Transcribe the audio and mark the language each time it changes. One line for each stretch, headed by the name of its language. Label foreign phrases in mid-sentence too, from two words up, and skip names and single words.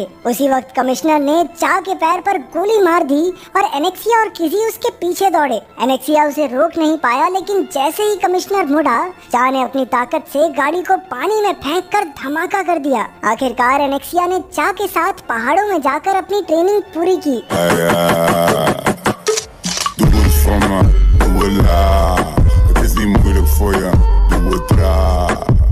Hindi: उसी वक्त कमिश्नर ने चा के पैर पर गोली मार दी और एनेक्सिया और किसी उसके पीछे दौड़े। एनेक्सिया उसे रोक नहीं पाया, लेकिन जैसे ही कमिश्नर मुड़ा, चा ने अपनी ताकत से गाड़ी को पानी में फेंककर धमाका कर दिया। आखिरकार एनेक्सिया ने चा के साथ पहाड़ों में जाकर अपनी ट्रेनिंग पूरी की।
Dutch: Doe het voor me, doe het laag. Het is niet moeilijk voor je, doe het traag.